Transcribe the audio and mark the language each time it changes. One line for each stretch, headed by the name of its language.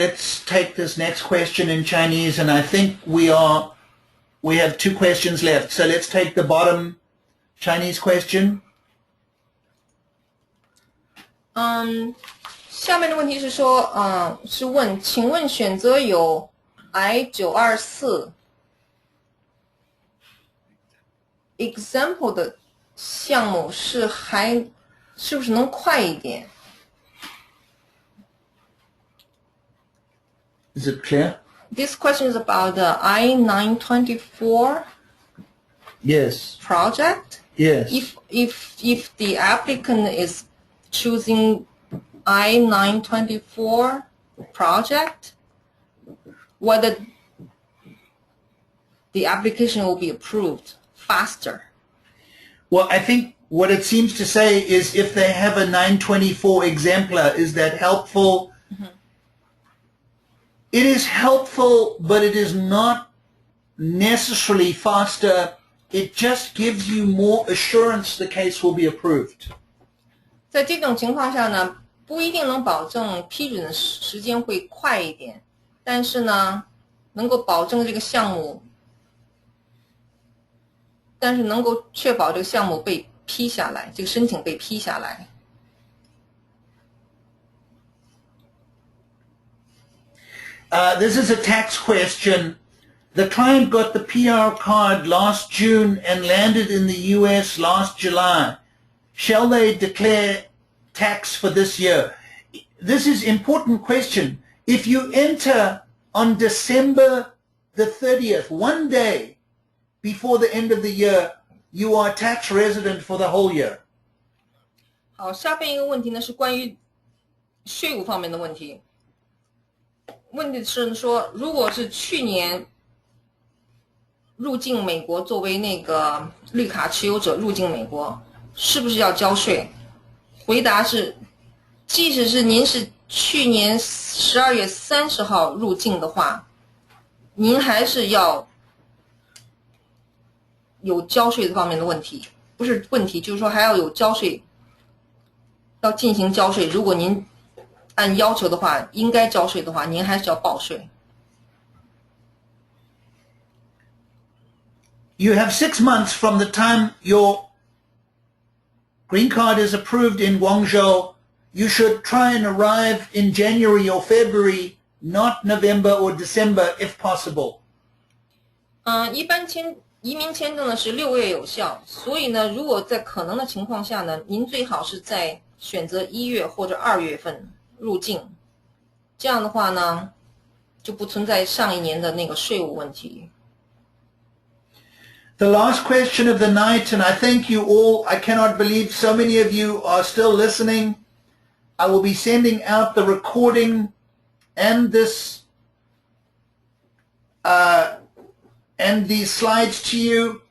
English: let's take this next question in Chinese, and I think we have 2 questions left. So let's take the bottom Chinese question.
Chinese: 下面的问题是说，是问，请问选择有 I-924 example 的项目是不是能快一点？
English: Is it clear? This question is about the I-924 Yes. project. Yes. If the applicant is choosing I-924 project, whether the application will be approved faster. Well, I think what it seems to say is if they have a 924 exemplar, is that helpful? It is helpful, but it is not necessarily faster. It just gives you more assurance the case will be approved.
Chinese: 在这种情况下呢，不一定能保证批准的时间会快一点，但是呢，能够保证这个项目，但是能够确保这个项目被批下来，这个申请被批下来。
English: This is a tax question. The client got the PR card last June and landed in the US last July. Shall they declare tax for this year? This is an important question. If you enter on December the 30th, one day before the end of the year, you are a tax resident for the whole year.
Chinese: 好，下边一个问题呢是关于税务方面的问题。问题是说，如果是去年入境美国作为那个绿卡持有者入境美国，是不是要交税？回答是，即使是您是去年12月30号入境的话，您还是要有交税方面的问题，不是问题，就是说还要有交税，要进行交税。如果您按要求的话，应该交税的话，您还是要报税。
English: You have 6 months from the time your green card is approved in Guangzhou. You should try and arrive in January or February, not November or December, if possible.
Chinese: 一般移民签证呢是6月有效，所以呢，如果在可能的情况下呢，您最好是在选择1月或者2月份入境，这样的话呢，就不存在上一年的那个税务问题。
English: The last question of the night, and I thank you all. I cannot believe so many of you are still listening. I will be sending out the recording and this and these slides to you.